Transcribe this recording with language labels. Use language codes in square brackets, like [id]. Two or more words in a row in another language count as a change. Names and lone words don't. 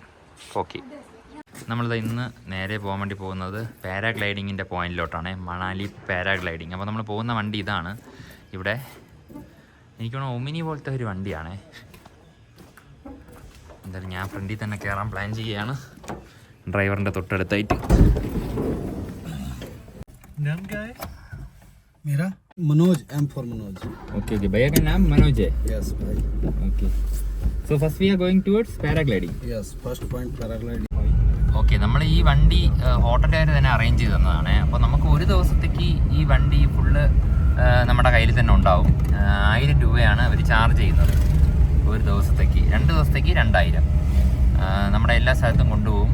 [ml] ഓക്കെ, നമ്മളിത് ഇന്ന് നേരെ പോകാൻ വേണ്ടി പോകുന്നത് പാരാഗ്ലൈഡിങ്ങിൻ്റെ പോയിന്റിലോട്ടാണ്, മണാലി പാരാഗ്ലൈഡിങ്. അപ്പോൾ നമ്മൾ പോകുന്ന വണ്ടി ഇതാണ്. ഇവിടെ എനിക്ക് തോന്നുന്നു ഒമിനി പോലത്തെ ഒരു വണ്ടിയാണ്. എന്തായാലും ഞാൻ ഫ്രണ്ടിൽ തന്നെ കയറാൻ പ്ലാൻ ചെയ്യുകയാണ്. ഡ്രൈവറിൻ്റെ തൊട്ടടുത്തായിട്ട്. [hi] नाम क्या है मेरा? मनोज, M for मनोज. ओके ओके, भैया का नाम मनोज है. [en] Yes भाई. okay, so first we are going towards പാരാഗ്ലൈഡിംഗ്. Yes, first point paragliding. [ml] ഓക്കെ, നമ്മൾ ഈ വണ്ടി ഹോട്ടലുകാർ തന്നെ അറേഞ്ച് ചെയ്ത് തന്നതാണ്. അപ്പോൾ നമുക്ക് ഒരു ദിവസത്തേക്ക് ഈ വണ്ടി ഫുള്ള് നമ്മുടെ കയ്യിൽ തന്നെ ഉണ്ടാവും. 1000 രൂപയാണ് അവർ ചാർജ് ചെയ്യുന്നത് ഒരു ദിവസത്തേക്ക്. 2 ദിവസത്തേക്ക് 2000. നമ്മുടെ എല്ലാ സ്ഥലത്തും കൊണ്ടുപോകും.